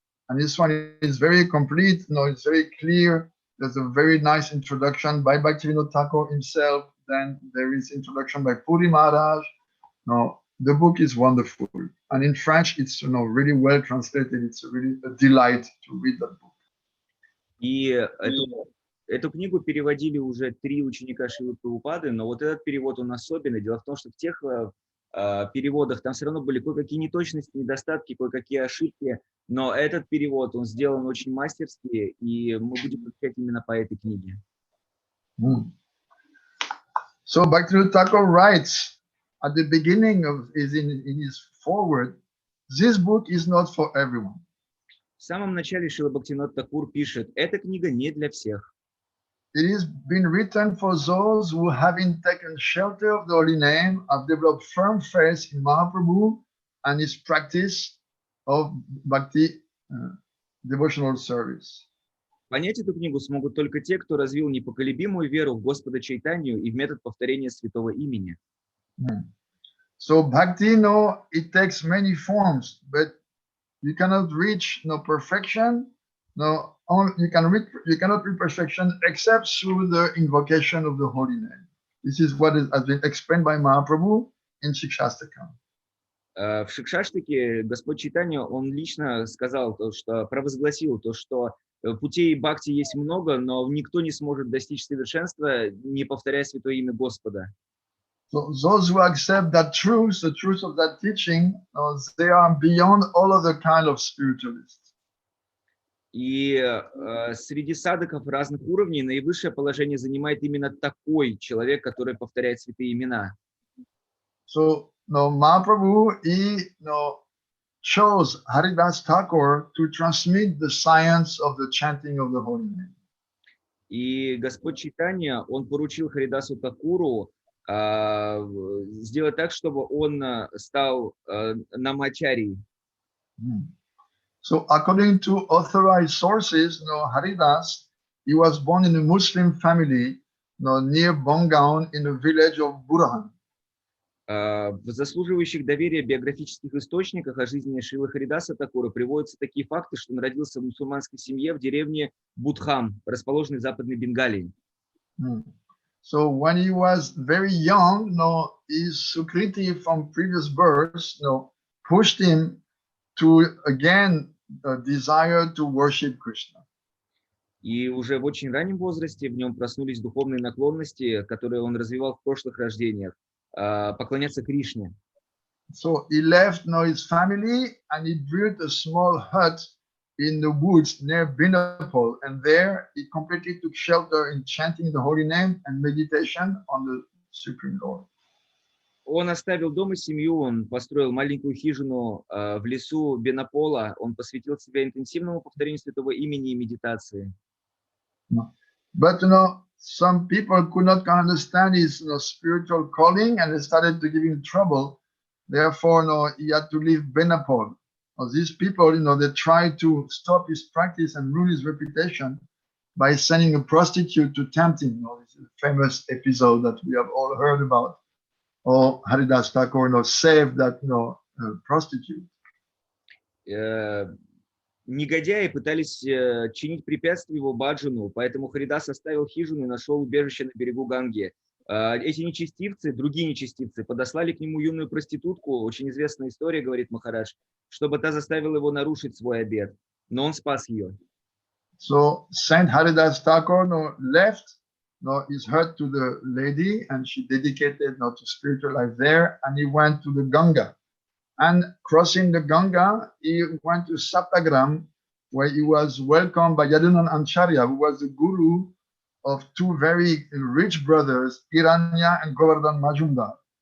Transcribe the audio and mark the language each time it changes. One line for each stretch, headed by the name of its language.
English: And this one is very complete. It's very clear. There's a very nice introduction by Bhaktivinoda Thakur himself. Then there is introduction by Puri Maharaj. The book is wonderful. And in French, it's really well translated. It's really a delight to read that book.
Russian: И эту книгу переводили уже 3 ученика Шрилы Прабхупады, но вот этот перевод, он особенный. Дело в том, что в тех переводах там все равно были кое-какие неточности, недостатки, кое-какие ошибки, но этот перевод, он сделан очень мастерски, и мы будем изучать именно по этой книге.
English: So Bhaktivinoda Thakur writes at the beginning in his foreword, this book is not for everyone.
Russian: В самом начале Шрила Бхактивинода Тхакур пишет: эта книга не для всех.
English: It has been written for those who, having taken shelter of the holy name, have developed firm faith in Mahaprabhu and his practice of bhakti devotional service.
Russian: Понять эту книгу смогут только те, кто развил непоколебимую веру в Господа Чайтанью и в метод повторения святого имени.
English: So bhakti, it takes many forms, but you cannot reach perfection. You cannot reach perfection except through the invocation of the holy name. This is what has been explained by Mahaprabhu in Shikshastakam.
Russian: В Шикшаштаке Господь Чайтанья, он лично сказал, провозгласил то, что путей бхакти есть много, но никто не сможет достичь совершенства, не повторяя святое имя Господа.
English: So those who accept that truth, the truth of that teaching, they are beyond all other kind of spiritualists.
Russian: И среди садхаков разных уровней наивысшее положение занимает именно такой человек, который повторяет святые имена.
English: So Mahaprabhu, he chose Haridas Thakur to transmit the science of the chanting of the holy name.
Russian: И Господь Чайтанья, он поручил Харидасу Такуру сделать так, чтобы он стал намачарией.
English: So according to authorized sources, Haridas, he was born in a Muslim family near Bongaon in the village of Burhan.
Russian: В заслуживающих доверия биографических источниках о жизни Шрилы Харидаса Такура приводятся такие факты, что он родился в мусульманской семье в деревне Будхам, расположенной в Западной Бенгалии.
English: So when he was very young, his Sukriti from previous births, pushed him to again desire to worship Krishna.
Russian: И уже в очень раннем возрасте в нем проснулись духовные наклонности, которые он развивал в прошлых рождениях, поклоняться Кришне.
English: So he left his family and he built a small hut in the woods near Binapol, and there he completely took shelter in chanting the holy name and meditation on the Supreme Lord.
Russian: Он оставил дом и семью, он построил маленькую хижину в лесу Бенапола, он посвятил себя интенсивному повторению святого имени и медитации.
English: But some people could not understand his spiritual calling, and they started to give him trouble. Therefore, he had to leave Benapol. These people, they tried to stop his practice and ruin his reputation by sending a prostitute to tempt him. This is a famous episode that we have all heard about. Haridas Thakur saved that prostitute.
Russian: Негодяи пытались чинить препятствия его баджану, поэтому Харидас оставил хижину и нашел убежище на берегу Ганги. Эти нечестивцы, другие нечестивцы, подослали к нему юную проститутку, очень известная история, говорит Махарадж, чтобы та заставила его нарушить свой обет, но он спас ее.
English: So Saint Haridas Thakur left his hut to the lady, and she dedicated to spiritual life there, and he went to the Ganga. And crossing the Ganga, he went to Saptagram, where he was welcomed by Yadunan Acharya, who was the guru of two very rich brothers, Hiranya and Govardhan Majumdar.